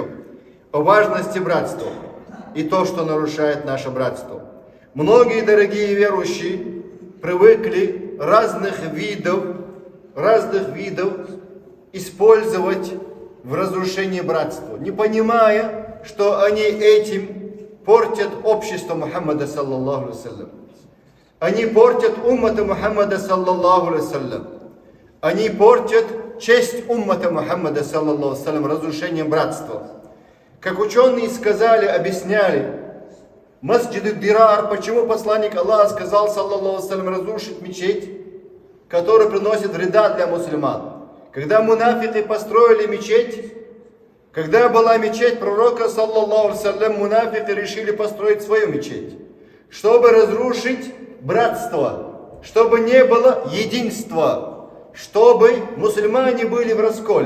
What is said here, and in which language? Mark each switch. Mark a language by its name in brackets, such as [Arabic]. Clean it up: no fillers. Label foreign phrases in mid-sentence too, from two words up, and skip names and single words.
[Russian] О важности братства и то, что нарушает наше братство. Многие, дорогие верующие, привыкли разных видов использовать в разрушении братства, не понимая, что они этим портят общество Мухаммада [Arabic] صلى الله عليه وسلم. [Russian] Они портят уммата Мухаммада [Arabic] صلى الله عليه وسلم. [Russian] Они портят честь уммата Мухаммада [Arabic] صلى الله عليه وسلم [Russian] разрушением братства. Как ученые сказали, объясняли, Масджид Дирар, почему посланник Аллаха сказал [Arabic] صلى الله عليه وسلم [Russian] разрушить мечеть, который приносит вреда для мусульман. Когда мунафики построили мечеть, когда была мечеть пророка, [Arabic] صلى الله عليه وسلم, [Russian] мунафики решили построить свою мечеть, чтобы разрушить братство, чтобы не было единства, чтобы мусульмане были в расколе.